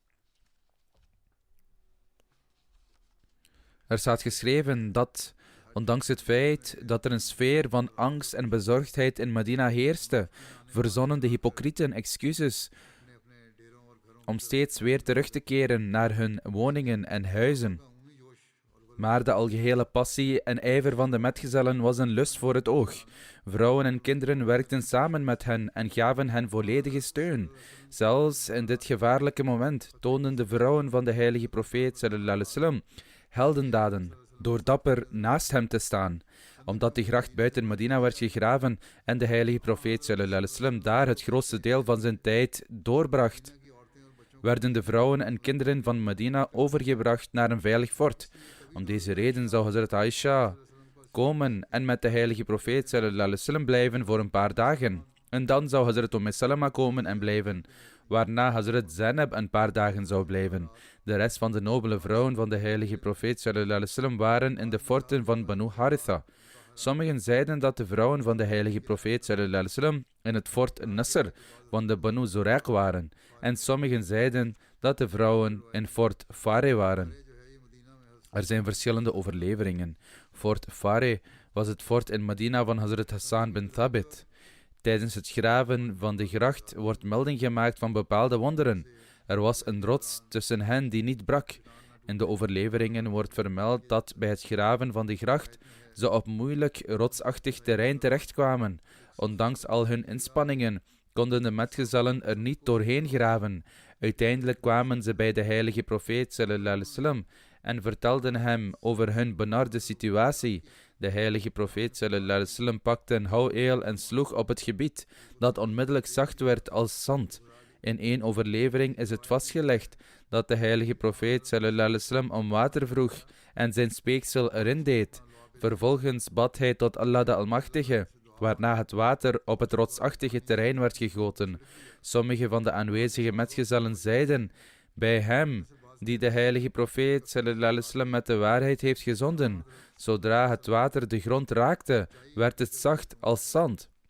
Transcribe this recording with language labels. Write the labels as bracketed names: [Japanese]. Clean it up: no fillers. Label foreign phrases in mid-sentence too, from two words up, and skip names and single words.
[Dutch] Er staat geschreven dat, ondanks het feit dat er een sfeer van angst en bezorgdheid in Medina heerste, verzonnen de hypocrieten excuses om steeds weer terug te keren naar hun woningen en huizen. Maar de algehele passie en ijver van de metgezellen was een lust voor het oog. Vrouwen en kinderen werkten samen met hen en gaven hen volledige steun. Zelfs in dit gevaarlijke moment toonden de vrouwen van de heilige profeet [Arabic] صلى الله عليه وسلم [Dutch] heldendaden door dapper naast hem te staan. Omdat de gracht buiten Medina werd gegraven en de heilige profeet [Arabic] صلى الله عليه وسلم [Dutch] daar het grootste deel van zijn tijd doorbracht, werden de vrouwen en kinderen van Medina overgebracht naar een veilig fort. Om deze reden zou Hazrat Aisha komen en met de heilige profeet [Arabic] صلى الله عليه وسلم [Dutch] blijven voor een paar dagen. En dan zou Hazrat Salama komen en blijven, waarna Hazrat Zainab een paar dagen zou blijven. De rest van de nobele vrouwen van de heilige profeet [Arabic] صلى الله عليه وسلم [Dutch] waren in de forten van Banu Haritha. Sommigen zeiden dat de vrouwen van de heilige profeet [Arabic] صلى الله عليه وسلم [Dutch] in het fort Nasr van de Banu Zuraq waren. En sommigen zeiden dat de vrouwen in fort Fare waren. Er zijn verschillende overleveringen. Fort Fare was het fort in Medina van Hazrat Hassan bin Thabit. Tijdens het graven van de gracht wordt melding gemaakt van bepaalde wonderen. Er was een rots tussen hen die niet brak. In de overleveringen wordt vermeld dat bij het graven van de gracht ze op moeilijk rotsachtig terrein terechtkwamen. Ondanks al hun inspanningen konden de metgezellen er niet doorheen graven. Uiteindelijk kwamen ze bij de heilige profeet [Arabic] صلى الله عليه وسلم [Dutch] en vertelden hem over hun benarde situatie. De heilige profeet [Arabic] صلى الله عليه وسلم [Dutch] pakte een houweel en sloeg op het gebied, dat onmiddellijk zacht werd als zand. In één overlevering is het vastgelegd dat de heilige profeet [Arabic] صلى الله عليه وسلم [Dutch] om water vroeg en zijn speeksel erin deed. Vervolgens bad hij tot Allah de Almachtige, waarna het water op het rotsachtige terrein werd gegoten. Sommige van de aanwezige metgezellen zeiden bij hem die de heilige profeet [Arabic] صلى الله عليه وسلم [Dutch] met de waarheid heeft gezonden: zodra het water de grond raakte, werd het zacht als zand.